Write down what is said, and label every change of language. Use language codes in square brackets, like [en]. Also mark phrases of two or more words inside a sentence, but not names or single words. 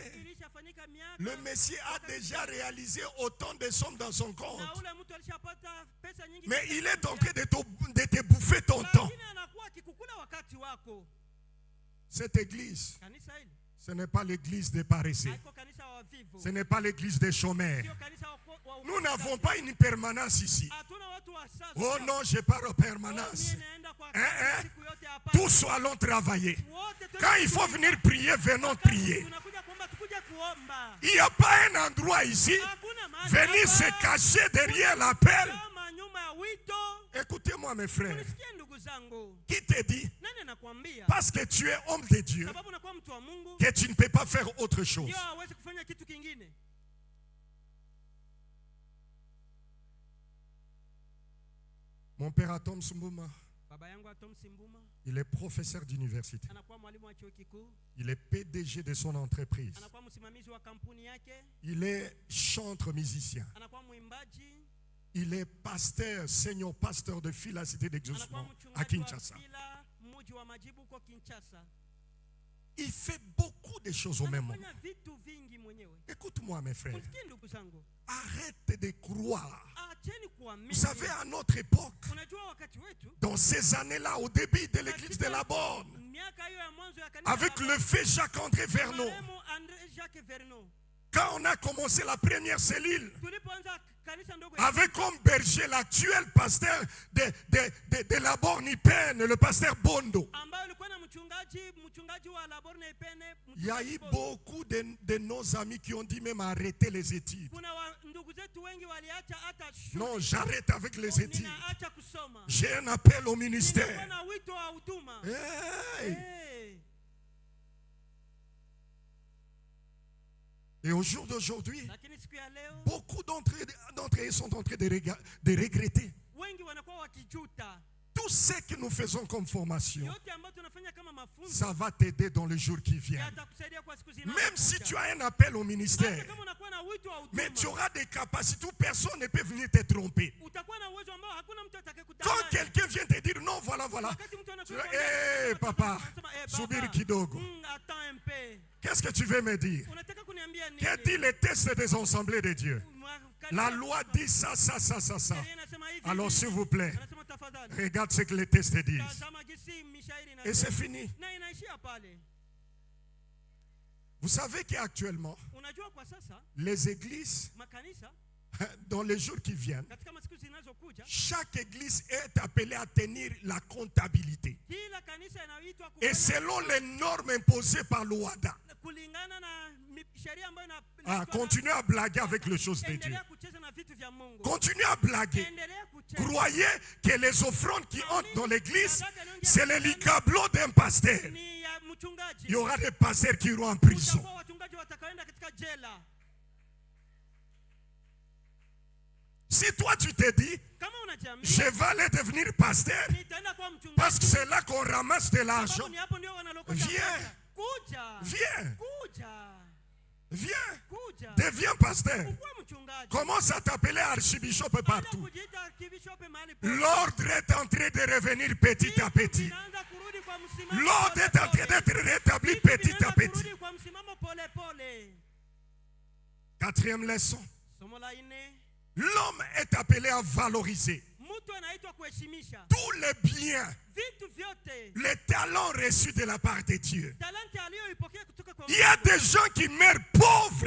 [fr] Le Messie a déjà réalisé autant de sommes dans son compte. Mais il est en train de te bouffer ton temps. Cette église, ce n'est pas l'église des paresseux. [sw] wavivu. [fr] Ce n'est pas l'église des chômeurs. [sw] Sio kanisa wa [fr] Nous n'avons pas une permanence ici. [sw] hatuna watu wa sasa. [fr] Oh non, je pars en permanence. [sw] Mimi naenda kwa siku yote hapa. [fr] Tous allons travailler. [sw] Wote [fr] Quand il faut venir prier, venons prier. [sw] tunakuja kuomba, tukuje kuomba. [fr] Il n'y a pas un endroit ici. [sw] Hakuna mahali [fr] Venir [sw] hapa. [fr] se cacher derrière l'appel. [sw] Kama nyuma ya wito. [fr] Écoutez-moi mes frères. [sw] Unisikie ndugu zangu. [fr] Qui te dit, [sw] Nani anakuambia? [fr] parce que tu es homme de Dieu, [sw] Sababu unakuwa mtu wa Mungu. [fr] que tu ne peux pas faire autre chose? [sw] Ndio hawezi kufanya kitu kingine. [fr] Mon père Atom Sumbuma, [sw] Baba yangu Atom Simbuma [fr] il est professeur d'université. [sw] anakuwa mwalimu wa chuo kikuu. [fr] Il est PDG de son entreprise. [sw] Anakuwa msimamizi wa kampuni yake. [fr] Il est chanteur musicien. [sw] Anakuwa mwimbaji. [fr] Il est pasteur, senior pasteur de fille à la cité [sw] Anakuwa [fr] d'exaucement à [sw] mchungaji wa [fr] Kinshasa. [sw] Fila, mji wa majibu huko Kinshasa. [fr] Il fait beaucoup de choses au même moment. [sw] Anafanya vitu vingi mwenyewe. [fr] Écoute-moi mes frères. [sw] Msikie ndugu zangu. [fr] Arrête de croire. [sw] Acheni kuamini. [fr] Vous savez, à notre époque, [sw] Unajua wakati wetu, [fr] dans ces années-là, au début de l'église de la Borne, [sw] miaka hiyo ya mwanzo ya kanisa [fr] avec la le feu Jacques-André Vernon, [sw] marehemu André Jacques Vernon. [fr] quand on a commencé la première cellule, [sw] Tulipoanza kanisa ndogo ya [fr] avec comme berger l'actuel pasteur de la Borne Ipene, le pasteur Bondo, [sw] ambayo ilikuwa na mchungaji wa Laborne Ipene. [fr] il y a eu beaucoup de nos amis qui ont dit même arrêter les études. [sw] Kuna ndugu zetu wengi waliacha hata shule. [fr] Non, j'arrête avec les études. [sw] Ninaacha kusoma. [fr] J'ai un appel au [sw] Nilikuwa [fr] ministère. [sw] na wito wa huduma. Hey! Hey. [fr] Et au jour d'aujourd'hui, [sw] Lakini siku ya leo [fr] beaucoup d'entre eux sont en train de regretter [sw] wengi wanakuwa wakijuta. [fr] tout ce que nous faisons comme formation. [sw] Yote ambayo tunafanya kama mafunzo [fr] Ça va t'aider dans les jours qui viennent. [sw] yatakusaidia kwa siku zinazokuja. [fr] Même si tu as un appel au [sw] Hata [fr] ministère, [sw] kama unakuwa na wito wa [fr] mais tu [sw] huduma, [fr] auras des capacités où personne ne peut venir te tromper. [sw] utakuwa na uwezo ambao hakuna mtu [fr] Quand [sw] atakayekudanganya. [fr] quelqu'un vient te dire non, voilà, [sw] Wakati mtu anakuja [fr] tu dis, hey papa, [sw] subiri kidogo. [fr] attends un peu. Qu'est-ce que tu veux me dire? [sw] Unataka kuniambia nini? [fr] Qu'est dit les textes des assemblées de Dieu? La loi dit ça. [sw] Sheria inasema hivi, [fr] Alors [sw] hivi. [fr] s'il vous plaît, [sw] Anasema tafadhali. [fr] regarde ce que les textes disent. [sw] Tazama jinsi mishairi [fr] Et c'est fini. [sw] na inaishia pale. [fr] Vous savez qu'actuellement, [sw] Unajua kwa sasa [fr] les églises, [sw] makanisa [fr] dans les jours qui viennent, [sw] katika masiku zinazokuja, [fr] chaque église est appelée à tenir la comptabilité. [sw] kila kanisa inaitwa [fr] Et selon les normes imposées par l'OADA. [sw] kulingana na sheria ambayo [fr] Continuez à blaguer avec les choses de Dieu. [sw] endelea kucheza na vitu vya Mungu. [fr] Continuez à blaguer. [sw] Endelea kucheza. [fr] Croyez que les offrandes qui entrent dans l'église, c'est le licablo d'un pasteur. [sw] Ni ya mchungaji. [fr] Il y aura des pasteurs qui iront en prison. [sw] Kutakuwa wachungaji watakaoenda katika jela. [fr] Si toi tu te dis, [sw] Kama unajiamini, [fr] je vais aller devenir pasteur, [sw] nitaenda kuwa mchungaji. [fr] parce que c'est là qu'on ramasse de l'argent. [sw] Sababu ni hapo ndio wanalokota [fr] Viens. [sw] pesa. Kuja. [fr] Viens, [sw] Kuja. [fr] viens, [sw] Kuja. [fr] deviens pasteur. [sw] Kuwa mchungaji. [fr] Commence à t'appeler archibishop [sw] Baada [fr] partout. [sw] kujiita archbishop mahali pote. [fr] L'ordre est en train de revenir petit à petit. [sw] Vinaanza kurudi kwa msimamo [fr] L'ordre [sw] pole [fr] est en train [sw] pole. [fr] d'être rétabli [sw] Vitu [fr] petit à [sw] vinaanza [fr] petit. [sw] kurudi kwa msimamo pole pole. [fr] Quatrième leçon. [sw] Somo la nne, [fr] L'homme est appelé à valoriser [sw] mtu anaitwa kuheshimisha [fr] tous les biens, [sw] vitu vyote, [fr] les talents reçus de la part de Dieu. [sw] talanta aliyoipokea kutoka kwa [fr] Il y a [sw] Mungu. [fr] des gens qui meurent pauvres,